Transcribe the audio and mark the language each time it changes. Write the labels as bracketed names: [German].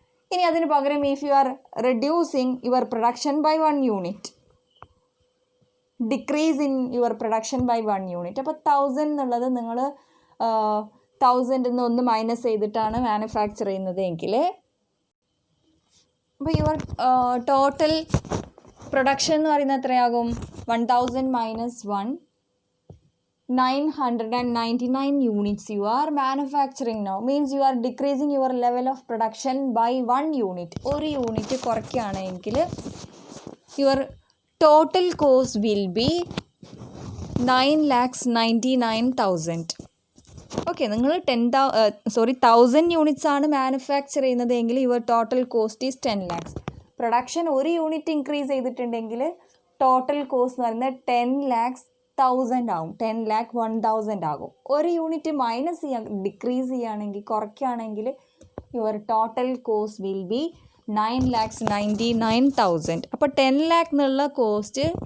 [Malayalam] ഇനി അതിന് പകരം [English] If you are reducing your production by 1 unit, decrease in your production by 1 unit. [Malayalam] അപ്പോൾ 1000 എന്നുള്ളത് നിങ്ങൾ 1000 1 മൈനസ് ചെയ്തിട്ടാണ് മാനുഫാക്ചർ ചെയ്യുന്നത് എങ്കിൽ അപ്പോൾ [English] your total production [Malayalam] എന്ന് പറയുന്നത് എത്രയാകും? [English] 1000 - 1, 999 units you are manufacturing now. Means you are decreasing your level of production by 1 unit. [Malayalam] ഒരു യൂണിറ്റ് കുറയ്ക്കുകയാണെങ്കിൽ [English] your total cost will be 9,99,000. [Malayalam] Okay, നിങ്ങൾ 1000 യൂണിറ്റ്സ് ആണ് മാനുഫാക്ചർ ചെയ്യുന്നത് എങ്കിൽ [English] Your total cost is 10 lakhs. [Malayalam] Production ഒരു യൂണിറ്റ് ഇൻക്രീസ് ചെയ്തിട്ടുണ്ടെങ്കിൽ total cost എന്ന് പറയുന്നത് 10,00,000 ആവും. 10,01,000 ആകും. ഒരു യൂണിറ്റ് ഡിക്രീസ് ചെയ്യുകയാണെങ്കിൽ, കുറയ്ക്കുകയാണെങ്കിൽ [English] Your total cost will be 9,99,000. [Malayalam] അപ്പോൾ 10 lakh എന്നുള്ള കോസ്റ്റ്